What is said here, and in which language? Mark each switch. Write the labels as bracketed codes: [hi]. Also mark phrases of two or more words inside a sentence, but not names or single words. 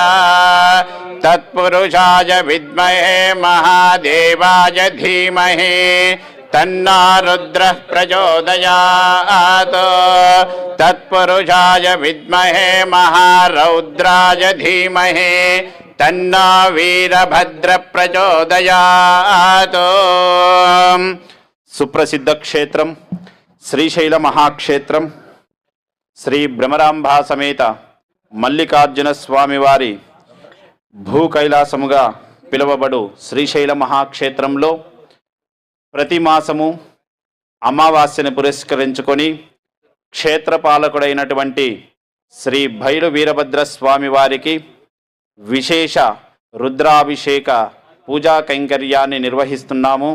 [sa] तत्पुरुषाय विद्महे महादेवाय धीमहि तन्नो रुद्रः प्रचोदयात्। तत्पुरुषाय विद्महे महारौद्राय धीमहि तन्नो वीरभद्र प्रचोदयात्। [te] సుప్రసిద్ధ క్షేత్రమ శ్రీశైల మహాక్షేత్రం శ్రీ భ్రమరాంబా సమేత మల్లికార్జున స్వామి వారి భూ కైలాసముగా పిలువబడు శ్రీశైల మహాక్షేత్రంలో ప్రతి మాసము అమావాస్యను పురస్కరించుకొని క్షేత్రపాలకుడైనటువంటి శ్రీ భైరు వీరభద్ర స్వామి వారికి విశేష రుద్రాభిషేక పూజా కైంకర్యాన్ని నిర్వహిస్తున్నాము.